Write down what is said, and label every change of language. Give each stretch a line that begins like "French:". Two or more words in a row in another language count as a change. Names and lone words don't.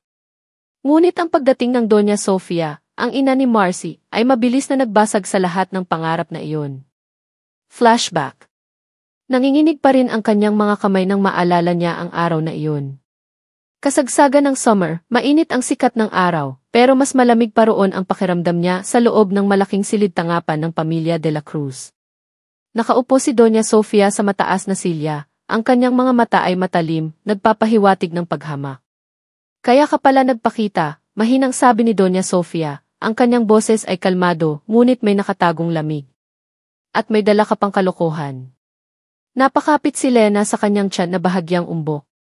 Filipino: Ngunit ang pagdating ng Doña Sofia, ang ina ni Marcy, ay mabilis na nagbasag sa lahat ng pangarap na iyon. Flashback. Nanginginig pa rin ang kanyang mga kamay nang maalala niya ang araw na iyon. Kasagsagan ng summer, mainit ang sikat ng araw, pero mas malamig pa roon ang pakiramdam niya sa loob ng malaking silid-tangapan ng pamilya de la Cruz. Nakaupo si Doña Sofia sa mataas na silya, ang kanyang mga mata ay matalim, nagpapahiwatig ng paghamak. Kaya ka pala nagpakita, mahinang sabi ni Doña Sofia, ang kanyang boses ay kalmado, ngunit may nakatagong lamig. At may dala ka pang kalokohan. Napakapit si Lena sa kanyang tiyan na bahagyang umbok.